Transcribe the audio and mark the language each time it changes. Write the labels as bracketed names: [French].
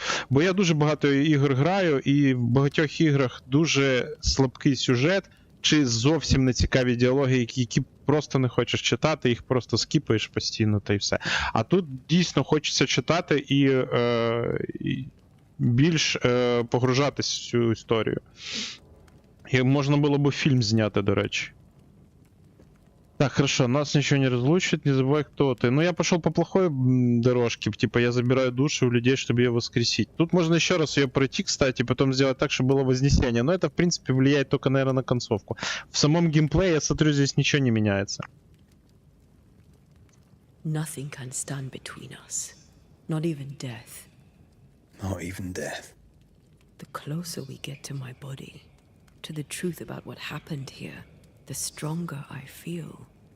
[Ukrainian] Бо я дуже багато ігор граю, і в багатьох іграх дуже слабкий сюжет, чи зовсім не цікаві діалоги, які просто не хочеш читати, їх просто скіпаєш постійно, та й все. А тут дійсно хочеться читати і більш погружатись в цю історію. І можна було б фільм зняти, до речі. [Russian] Так, хорошо, нас ничего не разлучит, не забывай, кто ты. Ну, я пошел по плохой дорожке, типа я забираю души у людей, чтобы ее воскресить. Тут можно еще раз ее пройти, кстати, потом сделать так, чтобы было вознесение. Но это, в принципе, влияет только, наверное, на концовку. В самом геймплее, я смотрю, здесь ничего не меняется. [English] Nothing can stand between us. Not even death. Not even death. The closer we get to my body, to the truth about what happened here, the stronger I feel.